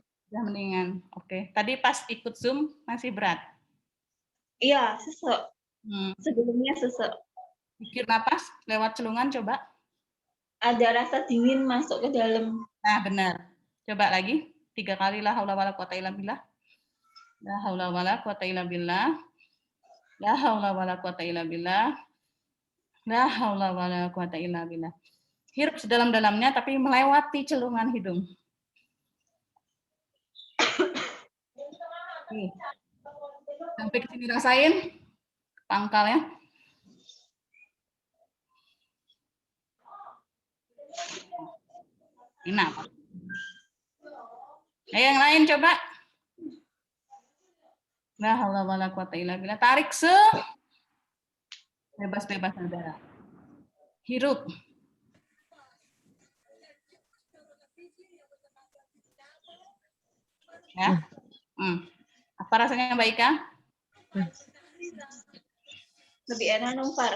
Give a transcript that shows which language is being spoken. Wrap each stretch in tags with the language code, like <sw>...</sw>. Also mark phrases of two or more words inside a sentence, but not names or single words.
<id>Udah mendingan. Oke. Tadi pas ikut Zoom masih berat. Iya, sesek. Sebelumnya sesek. Pikir napas lewat celungan coba. Ada rasa dingin masuk ke dalam. Nah, benar. Coba lagi.</id> <ar>3 kali لا حول ولا قوة إلا بالله. لا حول ولا قوة إلا بالله. لا حول ولا قوة إلا بالله. لا حول ولا قوة إلا بالله.</ar> <id>Hirup sedalam-dalamnya tapi melewati celungan hidung. Nih. Sampai ke sini rasain pangkalnya. Enak. Yang lain coba.</id> <ar>لا حول ولا قوة إلا بالله.</ar> <id>Tarik bebas-bebas udara. Hirup. Ya. Apa rasanya Mbak Ika? Lebih enak, Umfar.</id>